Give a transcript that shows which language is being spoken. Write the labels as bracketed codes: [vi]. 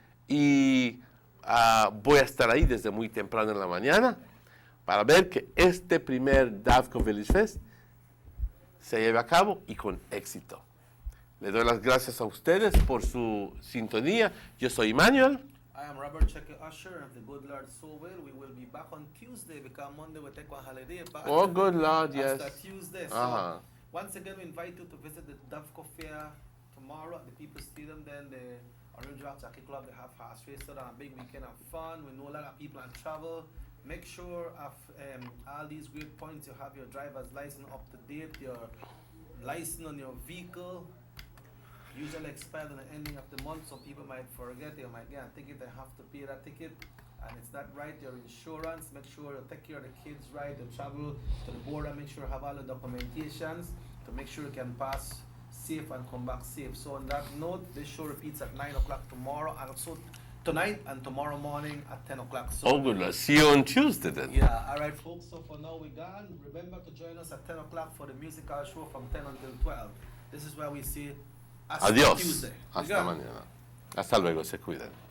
[es] Y voy a estar ahí desde muy temprano en la mañana para ver que este primer DAVCO Village Fest se lleve a cabo y con éxito. Le doy las gracias a ustedes por su sintonía. Yo soy Emmanuel. [en] I am Robert Checker Usher of the Good Lord Soulville. We will be back on Tuesday because Monday we take one holiday. But Oh, good Lord, yes. After Tuesday. So once again, we invite you to visit the DAVCO Fair tomorrow at the People's Stadium. Then the Orange Walk Jockey Club, they have horse races on a big weekend of fun. We know a lot of people on travel. Make sure of all these great points. You have your driver's license up to date, your license on your vehicle. Usually expired on the ending of the month. Some people might forget, they might get a ticket, they have to pay that ticket, and it's not right. Your insurance, make sure you take care of the kids right, you travel to the border, make sure you have all the documentations to make sure you can pass safe and come back safe. So on that note, this show repeats at 9 o'clock tomorrow, and also tonight and tomorrow morning at 10 o'clock. So, oh, good Lord. See you on Tuesday then. Yeah, all right, folks. So for now, we're gone. Remember to join us at 10 o'clock for the musical show from 10 until 12. This is where we see [es] Adiós. [en] Tuesday. [es] Hasta mañana. Hasta luego. Se cuidan.